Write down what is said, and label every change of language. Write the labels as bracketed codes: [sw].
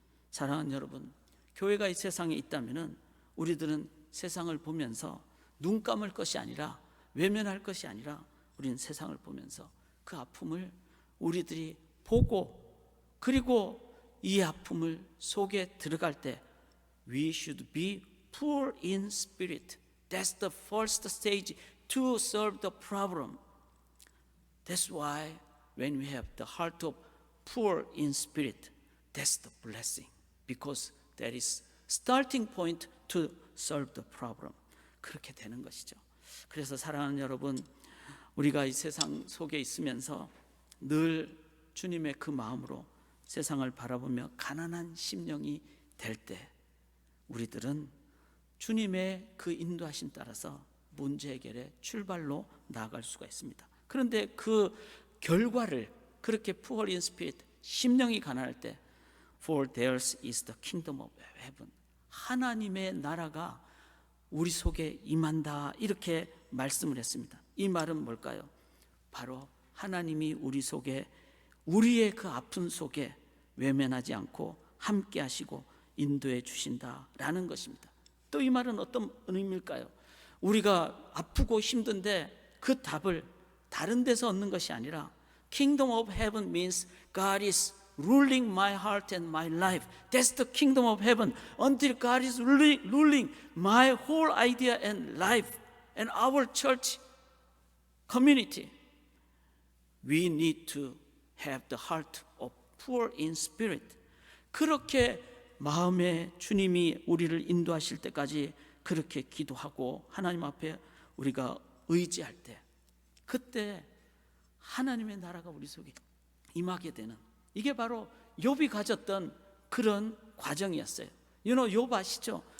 [ko] 사랑하는 여러분, 교회가 이 세상에 있다면은 우리들은 세상을 보면서 눈 감을 것이 아니라, 외면할 것이 아니라, 우리는 세상을 보면서 그 아픔을 우리들이 보고, 그리고 이 아픔을 속에 들어갈 때 [en] We should be poor in spirit. That's the first stage to solve the problem. That's why when we have the heart of poor in spirit, that's the blessing. Because that is starting point to solve the problem. [ko] 그렇게 되는 것이죠. 그래서 사랑하는 여러분, 우리가 이 세상 속에 있으면서 늘 주님의 그 마음으로 세상을 바라보며 가난한 심령이 될 때 우리들은 주님의 그 인도하심 따라서 문제 해결의 출발로 나아갈 수가 있습니다. 그런데 그 결과를 그렇게 [en] poor in spirit, [ko] 심령이 가난할 때 [en] For theirs is the kingdom of heaven. [ko] 하나님의 나라가 우리 속에 임한다 이렇게 말씀을 했습니다. 이 말은 뭘까요? 바로 하나님이 우리 속에, 우리의 그 아픔 속에 외면하지 않고 함께 하시고 인도해 주신다라는 것입니다. 또 이 말은 어떤 의미일까요? 우리가 아프고 힘든데 그 답을 다른 데서 얻는 것이 아니라 [en] Kingdom of Heaven means God is ruling my heart and my life. That's the kingdom of heaven. Until God is ruling my whole idea and life and our church community, we need to have the heart of poor in spirit. [ko] 그렇게 마음에 주님이 우리를 인도하실 때까지 그렇게 기도하고 하나님 앞에 우리가 의지할 때, 그때 하나님의 나라가 우리 속에 임하게 되는, 이게 바로 욥이 가졌던 그런 과정이었어요. 욥 아시죠?